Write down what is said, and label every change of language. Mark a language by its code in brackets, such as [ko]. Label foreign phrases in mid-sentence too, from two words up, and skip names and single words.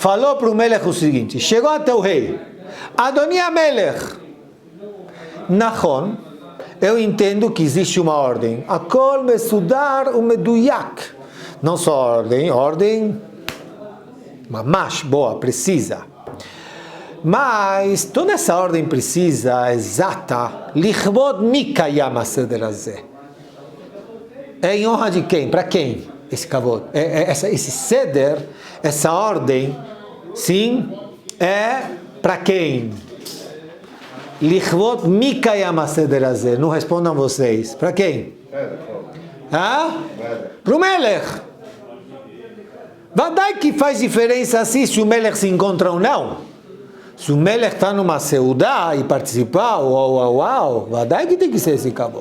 [pt] falou para o Melech o seguinte, chegou até o rei, [he] אדוני מלך נכון, [pt] eu entendo que existe uma ordem, [he] הכל מסודר ומדויק, [pt] não só ordem, mamash, boa, precisa. Mas toda essa ordem precisa, exata, [he] לכבוד מי קיים הסדר הזה. [pt] É em honra de quem? Para quem? Esse kavod. Esse seder, essa ordem, sim, é para quem? [he] לכבוד מי קיים הסדר הזה. [pt] Não respondam vocês. Para quem? Para o Melech. Vadai que faz diferença assim se o Melech se encontra ou não. Se o Melech está numa seudá e participar, vadai que tem que ser esse kavod.